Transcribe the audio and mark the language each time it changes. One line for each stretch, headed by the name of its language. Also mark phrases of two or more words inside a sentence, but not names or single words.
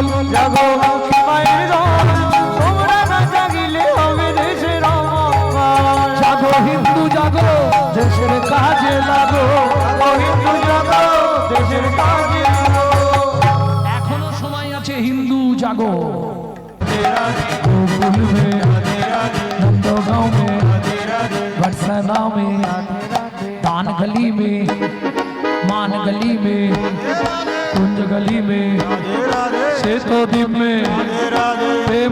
Bangla: জাগো লক্ষ্মী মায়ের দল, তোমরা না জাগিলে হবে দেশের অমঙ্গল। জাগো হিন্দু জাগো, দেশের কাজে লাগো। জাগো হিন্দু জাগো, দেশের কাজে লাগো। এখনো সময় আছে, হিন্দু জাগো।
Hindi: गोकुल में, नंदगांव में, बरसाना में, दान गली में, मान गली में, कुंज गली में, श्वेतोद्वीप में, प्रेम